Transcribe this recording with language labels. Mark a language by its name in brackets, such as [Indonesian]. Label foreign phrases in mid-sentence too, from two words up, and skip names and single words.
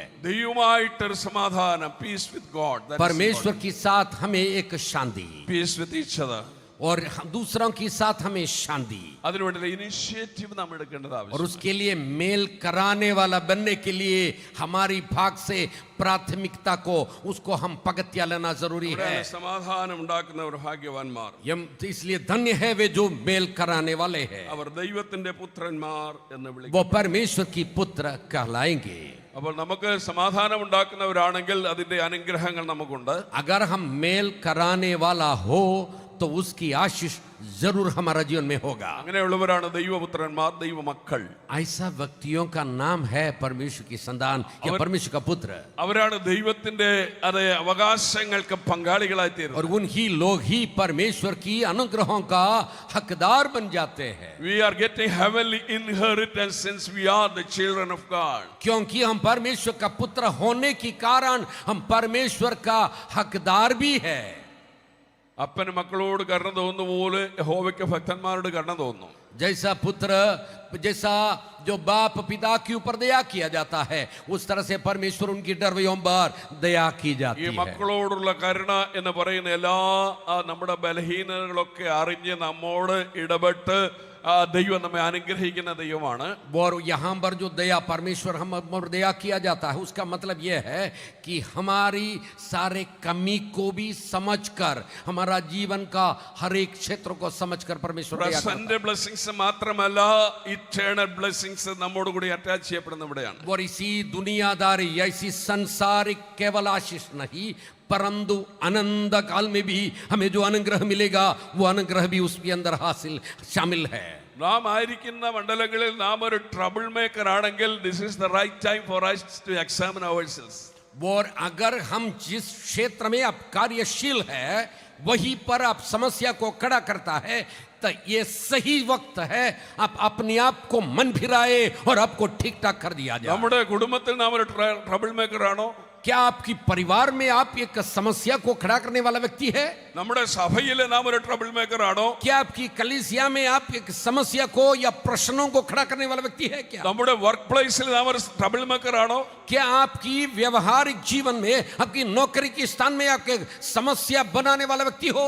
[Malayalam] ദൈവമായിട്ടൊരു സമാധാനം, [English] peace with God, [Hindi] परमेश्वर के साथ हमें एक शांति, [English] peace with each other. [Hindi] और दूसरों के साथ हमें शांति, [Malayalam] അതിനുവേണ്ടി ഇനിഷ്യേറ്റീവ് നാം എടുക്കേണ്ടത് [Hindi] और [Malayalam] ആവശ്യമാണ്. [Hindi] उसके लिए मेल कराने वाला बनने के लिए हमारी भाग से प्राथमिकता को उसको हम पगतिया लेना जरूरी है. [Malayalam] സമാധാനം ഉണ്ടാക്കുന്നവർ ഭാഗ്യവാന്മാർ. [Hindi] इसलिए धन्य है वे जो मेल कराने वाले हैं, [Malayalam] അവർ ദൈവത്തിന്റെ പുത്രന്മാർ എന്ന് വിളിക്കും. [Hindi] वो परमेश्वर की पुत्र कहलाएंगे. [Malayalam] അപ്പോൾ നമുക്ക് സമാധാനം ഉണ്ടാക്കുന്നവരാണെങ്കിൽ അതിന്റെ അനുഗ്രഹങ്ങൾ നമുക്കുണ്ട്. [Hindi] अगर हम मेल कराने वाला हो तो उसकी आशीष जरूर हमारा जीवन में होगा. [Malayalam] അങ്ങനെയുള്ളവരാണ് ദൈവപുത്രന്മാർ, ദൈവമക്കൾ. [Hindi] ऐसा व्यक्तियों का नाम है परमेश्वर की संतान या परमेश्वर का पुत्र. [Malayalam] അവരാണ് ദൈവത്തിന്റെ അതേ അവകാശങ്ങൾക്ക് പങ്കാളികളായി തീരുന്നത്. [Hindi] और उन्हीं लोग ही परमेश्वर की अनुग्रहों का हकदार बन जाते हैं. [English] We are getting heavenly inheritance since we are the children of God. [Hindi] क्योंकि हम परमेश्वर का पुत्र होने के कारण हम परमेश्वर का हकदार भी है. [Malayalam] അപ്പന് മക്കളോട് കരുണ തോന്നുന്ന പോലെ യഹോവയ്ക്ക് ഭക്തന്മാരോട് കരുണ തോന്നുന്നു. [Hindi] जैसा पुत्र, जैसा जो बाप पिता के ऊपर दया किया जाता है, उस तरह से परमेश्वर उनकी डरवयों पर दया की [Malayalam] ഈ [Hindi] जाती है. [Malayalam] മക്കളോടുള്ള കരുണ എന്ന് പറയുന്ന എല്ലാ നമ്മുടെ ബലഹീനതകളൊക്കെ അറിഞ്ഞ് നമ്മോട് ഇടപെട്ട് ദൈവം നമ്മെ അനുഗ്രഹിക്കുന്ന ദൈവമാണ്. [Hindi] और यहाँ पर जो दया परमेश्वर हम पर दया किया जाता है, उसका मतलब यह है कि हमारी सारे कमी को भी समझकर, हमारा जीवन का हर एक क्षेत्र को समझकर परमेश्वर दया करता [English] present blessings [Malayalam] മാത്രമല്ല, [English] eternal blessings [Malayalam] നമ്മോട് കൂടി അറ്റാച്ച് ചെയ്യപ്പെടുന്ന ഇവിടെയാണ്. [Hindi] और इसी दुनियादारी, ऐसी संसारिक केवल आशीष नहीं, परंतु अनंत काल में भी हमें जो अनुग्रह मिलेगा, वो अनुग्रह भी उसके अंदर हासिल शामिल है. [Malayalam] നാം ആയിരിക്കുന്ന മണ്ഡലങ്ങളിൽ നാം ഒരു [English] trouble maker [Malayalam] ആണെങ്കിൽ, [English] this is the right time for us to examine ourselves. [Hindi] और अगर हम जिस क्षेत्र में आप कार्यशील है, वहीं पर आप समस्या को खड़ा करता है, तो ये सही वक्त है आप अपने आप को मन फिराए और आपको ठीक ठाक कर दिया जाए. [Malayalam] നമ്മുടെ കുടുംബത്തിൽ നാം ഒരു [English] trouble maker [Malayalam] ആണോ? [Hindi] क्या आपकी परिवार में आप एक समस्या को खड़ा करने वाला व्यक्ति है? [Malayalam] നമ്മുടെ സഭയിലെ നാം ഒരു [English] trouble maker [Malayalam] ആണോ? [Hindi] क्या आपकी कलीसिया में आप एक समस्या को या प्रश्नों को खड़ा करने वाला व्यक्ति है? क्या [Malayalam] നമ്മുടെ [English] work place [Malayalam] നാം ഒരു [English] trouble maker [Malayalam] ആണോ? [Hindi] क्या आपकी व्यवहारिक जीवन में, आपकी नौकरी के स्थान में आपके समस्या बनाने वाला व्यक्ति हो?